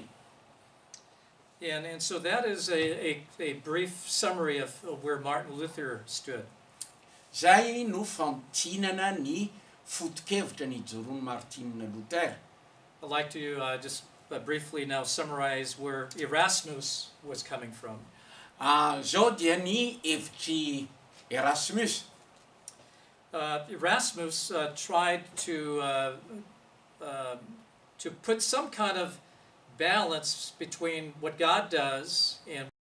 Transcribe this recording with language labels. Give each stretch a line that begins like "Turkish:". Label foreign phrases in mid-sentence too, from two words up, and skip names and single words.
English: And so that is a brief summary of where Martin Luther stood.
Malagasy: Zay no fampitinana ny foto-kevitra ny Joroany Martina Luther.
English: I'd like to just briefly now summarize where Erasmus was coming from.
Malagasy: Zao dia ny hevitry Erasmus.
English: Erasmus tried to put some kind of balance between what God does and